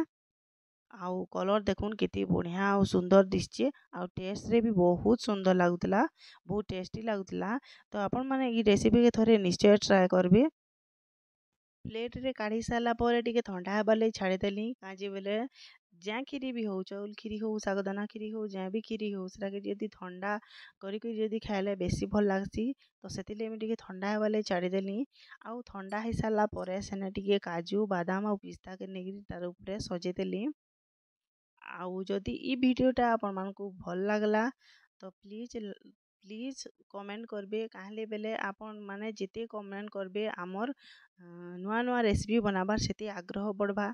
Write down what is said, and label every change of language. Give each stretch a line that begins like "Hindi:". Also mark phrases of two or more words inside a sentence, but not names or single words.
Sambalpuri: आउ कलर देखुन केते बढ़िया आउ सुंदर दिसचे आउ टेस्ट रे भी बहुत सुंदर लागुतला बहुत टेस्टी लागुतला। तो आपण माने ई रेसिपी के थोरे निश्चय ट्राई करबे। प्लेट रे काढ़ी सारा पर टिके ठंडा हेबार लगी छाड़ी देली काजे बेले ज्या खीरी भी हो चाउल खीरी हो साबुदाना खीरी हो ज्या भी खीरी हो सेटा के जदि ठंडा करी जदि खाइले बेसी भल लागसी। तो सेतिले मुई टिके ठंडा हेबार लगी छाड़ी देली। आउ ठंडा हे सारा पर सेने टिके काजू बादाम आउ पिस्ता के नेगिरी तार ऊपर सजे देली। आउ जदि ई वीडियोटा आपण मानकु भल लागला तो प्लीज कमेंट करबे काहले बेले आपण माने जिते कमेंट करबे आमर नुआ नुआ रेसिपी बनाबार सेते आग्रह बढ़बा।